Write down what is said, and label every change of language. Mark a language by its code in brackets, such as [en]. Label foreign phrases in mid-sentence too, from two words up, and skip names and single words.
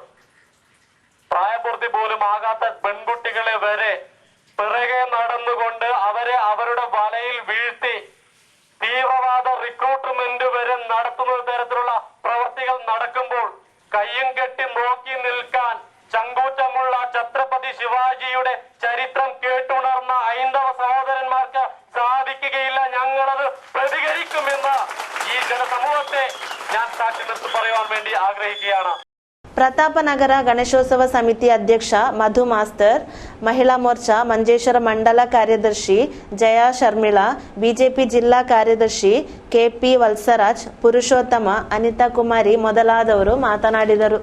[ml] പ്രായപൂർത്തി പോലും ആകാത്ത പെൺകുട്ടികളെ വരെ പിറകെ നടന്നുകൊണ്ട് അവരെ അവരുടെ വലയിൽ വീഴ്ത്തി തീവ്രവാദ റിക്രൂട്ട്മെന്റ് വരെ നടത്തുന്ന തരത്തിലുള്ള പ്രവൃത്തികൾ നടക്കുമ്പോൾ കയ്യും കെട്ടി നോക്കി നിൽക്കാൻ ചങ്കൂറ്റമുള്ള ഛത്രപതി ശിവാജിയുടെ ചരിത്രം കേട്ടുണർന്ന ഹൈന്ദവ സഹോദരന്മാർക്ക് സാധിക്കുകയില്ല. ഞങ്ങളത് പ്രതികരിക്കുമെന്ന് ഈ ജനസമൂഹത്തെ ഞാൻ സാക്ഷി നിർത്തി പറയുവാൻ വേണ്ടി ആഗ്രഹിക്കുകയാണ്. [kn] ಪ್ರತಾಪನಗರ ಗಣೇಶೋತ್ಸವ ಸಮಿತಿ ಅಧ್ಯಕ್ಷ ಮಧು ಮಾಸ್ತರ್, ಮಹಿಳಾ ಮೋರ್ಚಾ ಮಂಜೇಶ್ವರ ಮಂಡಲ ಕಾರ್ಯದರ್ಶಿ ಜಯಾ ಶರ್ಮಿಳಾ, ಬಿಜೆಪಿ ಜಿಲ್ಲಾ ಕಾರ್ಯದರ್ಶಿ KP ವತ್ಸರಾಜ್, ಪುರುಷೋತ್ತಮ, ಅನಿತಾ ಕುಮಾರಿ ಮೊದಲಾದವರು ಮಾತನಾಡಿದರು.